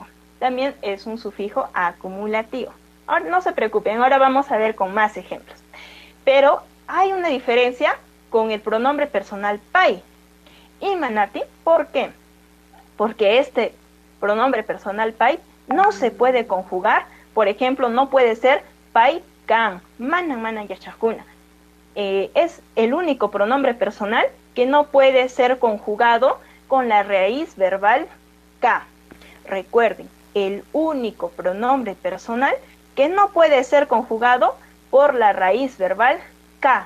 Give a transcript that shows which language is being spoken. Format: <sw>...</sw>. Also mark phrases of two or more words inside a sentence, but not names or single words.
<es>También es un sufijo acumulativo. Ahora, no se preocupen, ahora vamos a ver con más ejemplos. Pero hay una diferencia con el pronombre personal pai. Y manati, ¿por qué? Porque este pronombre personal pai no se puede conjugar. Por ejemplo, no puede ser</es> <qu>pai kan, manan manan yachakuna.</qu> <es>Es el único pronombre personal que no puede ser conjugado con la raíz verbal ka. Recuerden, el único pronombre personal que no puede ser conjugado por la raíz verbal ka.</es>